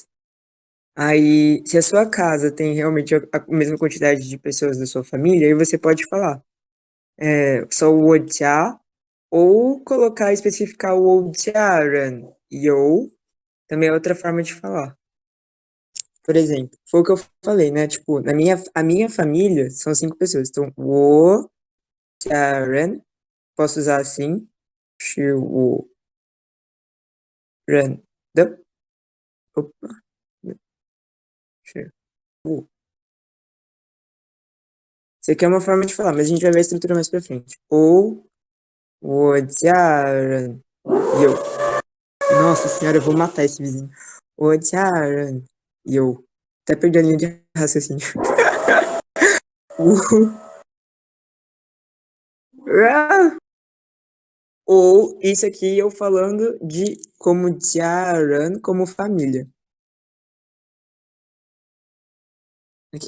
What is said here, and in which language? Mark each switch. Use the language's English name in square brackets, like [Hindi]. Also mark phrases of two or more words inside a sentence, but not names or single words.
[Portuguese] Aí, se a sua casa tem realmente a mesma quantidade de pessoas da sua família, aí você pode falar só o Jia, ou colocar, especificar o Jiaran. Ou também é outra forma de falar. Por exemplo, foi o que eu falei, né? Tipo, a minha família são 5 pessoas. Então, [Chinese] 我家人, [Portuguese] posso usar assim, [Chinese] 是我人的, opa, 是我. [Portuguese] Isso aqui é uma forma de falar, mas a gente vai ver a estrutura mais pra frente. Ou, [Chinese] 我家人有. [Portuguese] Nossa senhora, eu vou matar esse vizinho. [Chinese] 我家人有. [Portuguese] Até perdi a linha de raciocínio. Ou isso aqui eu falando de como Jiaran, como família. Aqui.